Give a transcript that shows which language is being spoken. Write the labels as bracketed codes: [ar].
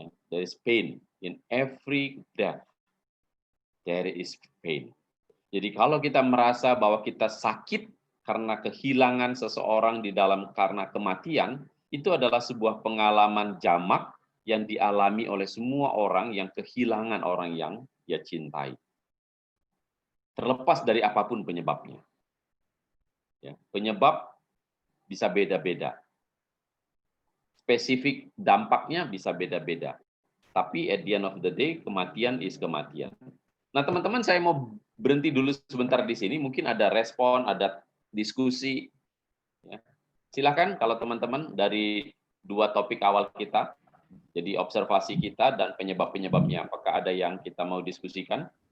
[en] There is pain in every death. There is pain. [id] Jadi kalau kita merasa bahwa kita sakit karena kehilangan seseorang di dalam karena kematian, itu adalah sebuah pengalaman jamak yang dialami oleh semua orang yang kehilangan orang yang dia cintai. Terlepas dari apapun penyebabnya. Ya, penyebab bisa beda-beda. Spesifik dampaknya bisa beda-beda. [en] Tapi at the end of the day, kematian is kematian. [id] Nah, teman-teman, saya mau berhenti dulu sebentar di sini. Mungkin ada respon, ada diskusi. Ya. Silakan kalau teman-teman dari dua topik awal kita, jadi observasi kita dan penyebab-penyebabnya. Apakah ada yang kita mau diskusikan?